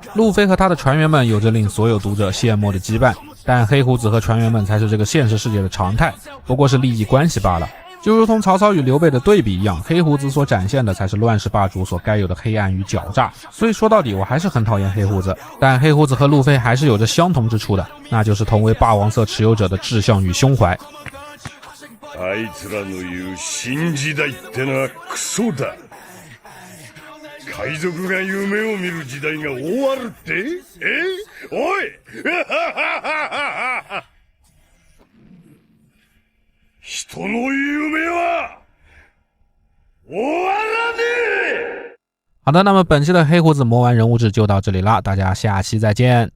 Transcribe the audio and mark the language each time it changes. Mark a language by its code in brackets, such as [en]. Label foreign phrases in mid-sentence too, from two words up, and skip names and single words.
[zh] 路飞和他的船员们有着令所有读者羡慕的羁绊，但黑胡子和船员们才是这个现实世界的常态，不过是利益关系罢了。就如同曹操与刘备的对比一样，黑胡子所展现的才是乱世霸主所该有的黑暗与狡诈。所以说到底我还是很讨厌黑胡子，但黑胡子和路飞还是有着相同之处的，那就是同为霸王色持有者的志向与胸怀。 [ja] あいつらの言う新時代ってのはクソだ。海賊が夢を見る時代が終わるって？おい人の夢は終わらねえ。 [zh] 好的，那么本期的黑胡子魔玩人物志就到这里啦，大家下期再见。